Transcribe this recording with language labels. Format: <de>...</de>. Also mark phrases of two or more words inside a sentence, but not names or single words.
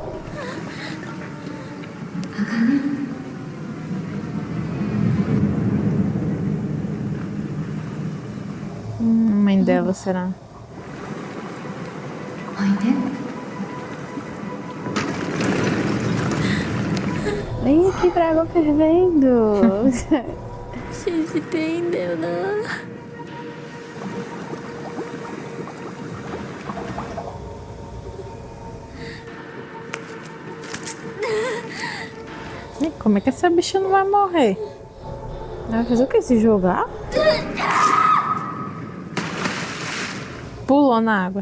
<pt>Mãe dela, será? Vem aqui pra água fervendo.</pt> <ja>信じていいんだよな。</ja> <pt>Ih, como é que essa bicha não vai morrer? Vai fazer o que? Se jogar? Pulou na água.</pt>